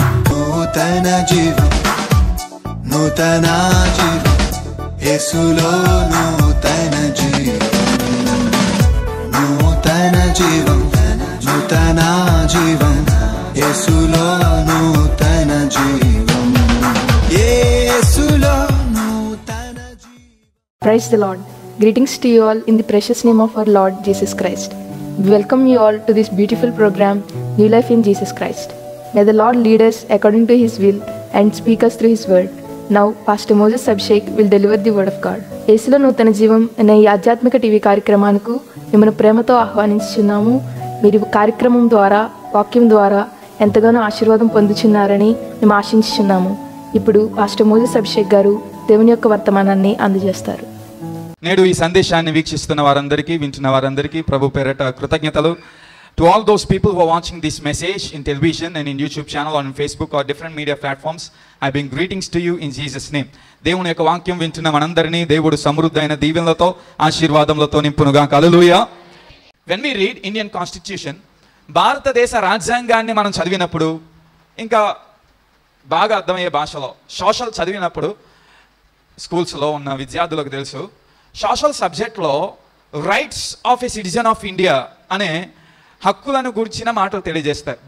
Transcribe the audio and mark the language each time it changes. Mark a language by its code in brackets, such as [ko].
[te] నూతన జీవం, నూతన జీవం, యేసులో నూతన జీవం, నూతన జీవం, నూతన జీవం, యేసులో నూతన జీవం, యేసులో నూతన జీవం. [en] Praise the Lord. Greetings to you all in the precious name of our Lord Jesus Christ. We welcome you all to this beautiful program, New Life in Jesus Christ. May the Lord lead us according to His will and speak us through His word. Now, Pastor Moses Abhishek will deliver the word of God. [te] యేసులో నూతన జీవం అనే ఈ ఆధ్యాత్మిక TV కార్యక్రమానికి మిమ్మల్ని ప్రేమతో ఆహ్వానించుచున్నాము. మీరు కార్యక్రమం ద్వారా, వాక్యం ద్వారా ఎంతగానో ఆశీర్వాదం పొందుచున్నారని మేము ఆశించుచున్నాము. ఇప్పుడు పాస్టర్ మోజెస్ అభిషేక్ గారు దేవుని యొక్క వర్తమానాన్ని అందజేస్తారు. నేడు ఈ సందేశాన్ని వీక్షిస్తున్న వారందరికీ, వింటున్న వారందరికీ ప్రభు పేరట కృతజ్ఞతలు. [en] To all those people who are watching this message in television and in YouTube channel or on Facebook or different media platforms, I bring greetings to you in Jesus name. [te] దేవుని యొక్క వాక్యం వింటున్న మనందరినీ దేవుడు సమృద్ధైన దీవెనలతో, ఆశీర్వాదములతో నింపునుగా. హల్లెలూయా. [en] When we read Indian Constitution, [te] భారతదేశ రాజ్యాంగాన్ని మనం చదివినప్పుడు, ఇంకా బాగా అర్థమయ్యే భాషలో సోషల్ చదివినప్పుడు, స్కూల్స్లో ఉన్న విద్యార్థులకు తెలుసు, సోషల్ సబ్జెక్ట్లో rights of a citizen of India అనే హక్కులను గురించిన మాటలు తెలియజేస్తాయి.